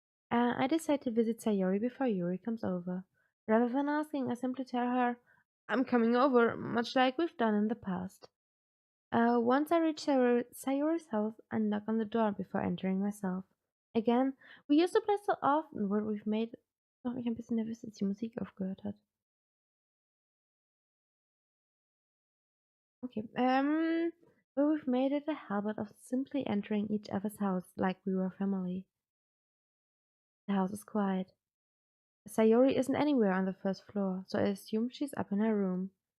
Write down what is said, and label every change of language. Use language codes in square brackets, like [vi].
[en] I decide to visit Sayori before Yuri comes over. Rather than asking, I simply tell her, I'm coming over, much like we've done in the past. Once I reach Sayori's house, I knock on the door before entering myself. Again, we used to play so often, what we've made. [de] Macht mich ein bisschen nervös, als die Musik aufgehört hat. [en] Okay, where we've made it a habit of simply entering each other's house like we were family. The house is quiet. Sayori isn't anywhere on the first floor, so I assume she's up in her room.